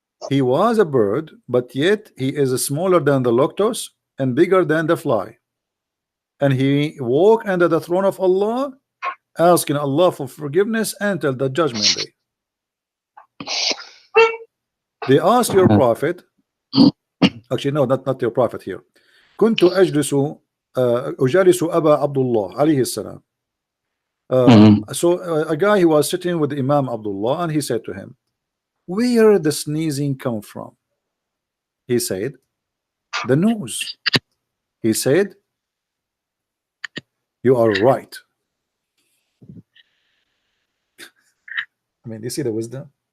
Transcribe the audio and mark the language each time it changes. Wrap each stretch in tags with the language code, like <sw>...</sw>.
<en>He was a bird, but yet he is smaller than the luctus and bigger than the fly. And he walk under the throne of Allah, asking Allah for forgiveness until the judgment day. They asked your Prophet, actually no, not your Prophet here.</en> <ar>كنت أجلس أبا عبد الله عليه السلام.</ar> <en>So a guy who was sitting with Imam Abdullah, and he said to him, where the sneezing come from? He said, the nose. He said, you are right. I mean, you see the wisdom?</en>